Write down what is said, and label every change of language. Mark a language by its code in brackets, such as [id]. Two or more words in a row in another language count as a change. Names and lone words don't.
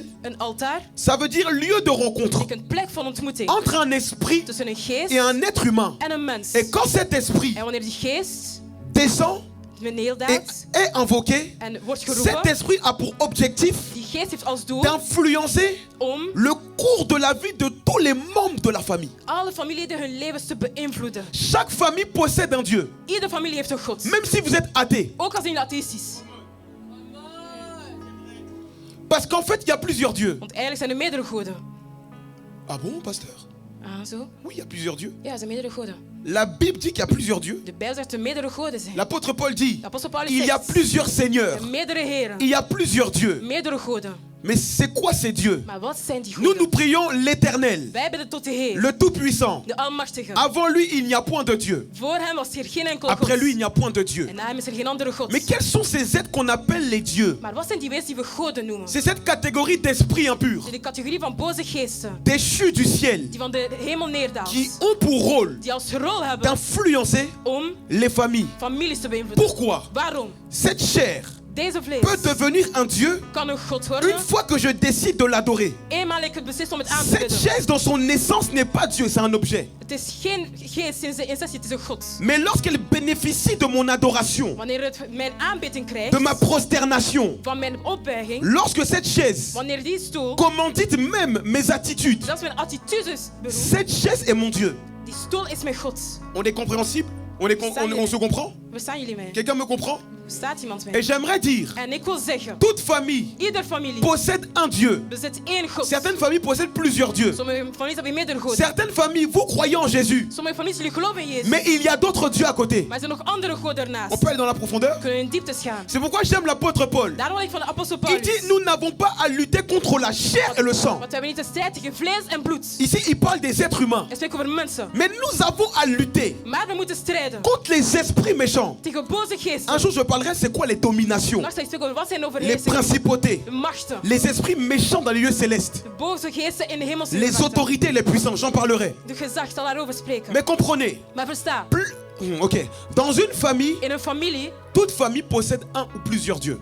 [nl] Een altaar [fr] ça veut dire lieu de rencontre [nl] betekent plek van ontmoeting [fr] entre un esprit [nl] tussen een geest [fr] et un être humain. [nl] en een mens. [fr] Et quand cet esprit [nl] En wanneer die geest [fr] descend [nl] neerdaalt [fr] et est invoqué, [nl] en wordt [fr] cet [nl] geroepen, [fr] esprit a pour objectif [nl] die geest heeft als doel [fr] d'influencer [nl] om [fr] le cours de la vie de tous les membres de la famille. [nl] alle familieleden hun levens te beïnvloeden. [fr] Chaque famille possède un Dieu, [nl] Iedere familie heeft een God. [fr] même si vous êtes athée. [nl] Ook al zijn jullie atheïstisch. [fr] Parce qu'en fait, il y a plusieurs dieux. [nl] Want eigenlijk zijn er meerdere goden. [fr] Ah bon, pasteur? [nl] Ah, zo? [fr] Oui, il y a plusieurs dieux. [nl] Ja, er zijn meerdere goden. [fr] La Bible dit qu'il y a plusieurs dieux. [nl] De Bijbel zegt dat er meerdere goden zijn. [fr] L'apôtre Paul dit, [nl] De apostel Paulus [fr] il y a [nl] zegt, [fr] plusieurs [nl] er [fr] seigneurs. [nl] zijn meerdere heren. [fr] Il y a plusieurs dieux. [nl] Meerdere goden. [fr] Mais c'est quoi ces dieux? [nl] Maar wat zijn die [fr] Nous, [nl] goden? [fr] nous prions l'Éternel, [nl] Wij bidden tot de Heer, [fr] le Tout-Puissant. [nl] de Almachtige. [fr] Avant lui, il n'y a point de Dieu. [nl] Voor hem was er geen enkel [fr] Après [nl] God. [fr] lui, il n'y a point de Dieu. [nl] En na hem is er geen andere God. [fr] Mais quels sont ces êtres qu'on appelle les dieux? [nl] Maar wat zijn die wezens die we goden noemen? [fr] C'est cette catégorie d'esprits impurs, [nl] Het is de categorie van boze geesten, [fr] déchus du ciel, [nl] die van de hemel neerdaalt. [fr] qui ont pour rôle [nl] Die als rol hebben [fr] d'influencer [nl] om [fr] les familles. [nl] families te beïnvloeden. [fr] Pourquoi? [nl] Waarom? [fr] Cette chair [nl] Deze vlees [fr] peut devenir un Dieu [nl] kan een God worden. [fr] une fois que je décide de l'adorer. [nl] Eenmaal ik het beslis om het aan te [fr] Cette [nl] bidden. [fr] chaise dans son essence n'est pas Dieu, c'est un objet. [nl] Het is geen geest sinds de essentie, het is een God. [fr] Mais lorsqu'elle bénéficie de mon adoration, [nl] Wanneer het mijn aanbidding krijgt, [fr] de ma prosternation, [nl] van mijn opbuiging, [fr] lorsque cette chaise [nl] wanneer die stoel, [fr] commandite même mes attitudes, [nl] zelfs mijn attitudes beroept, [fr] cette chaise est mon Dieu. [nl] die stoel is mijn God. [fr] On est compréhensible? On se comprend? [nl] Verstaan jullie mij? [fr] Quelqu'un me comprend? [nl] Verstaat iemand [fr] Et [nl] mij? [fr] j'aimerais dire, [nl] En ik wil zeggen, [fr] toute famille [nl] ieder familie [fr] possède un Dieu. [nl] bezit één God. [fr] Certaines familles possèdent plusieurs dieux. [nl] Sommige families hebben meerdere goden. [fr] Certaines familles, vous croyez en Jésus, [nl] Sommige families jullie geloven in Jezus. [fr] mais il y a d'autres dieux à côté. [nl] Maar er zijn nog andere goden [fr] On [nl] ernaast. [fr] peut aller dans la profondeur? [nl] We kunnen in dieptes gaan. [fr] C'est pourquoi j'aime l'apôtre Paul. [nl] Daarom wil ik van de apostel [fr] Il [nl] Paulus. [fr] dit, nous n'avons pas à lutter contre la chair et le sang. [nl] Want we hebben niet de strijd tegen vlees en bloed. [fr] Ici, il parle des êtres humains. [nl] Hij spreekt over mensen. [fr] Mais nous avons à lutter [nl] Maar we moeten strijden [fr] contre les esprits méchants. [nl] tegen boze geesten. [fr] Un jour, je parlerai, c'est quoi les dominations, [nl] Nog steeds over wat zijn [fr] les [nl] overheersingen, [fr] principautés, [nl] de machten, [fr] les esprits méchants dans les lieux célestes, [nl] de boze geesten in de hemelse [fr] les [nl] machten. [fr] autorités, les puissants. J'en parlerai. [nl] De gezag zal daarover spreken. [fr] Mais comprenez, [nl] Maar versta, [fr] ok, dans une famille, [nl] in een familie, [fr] toute famille possède un ou plusieurs dieux.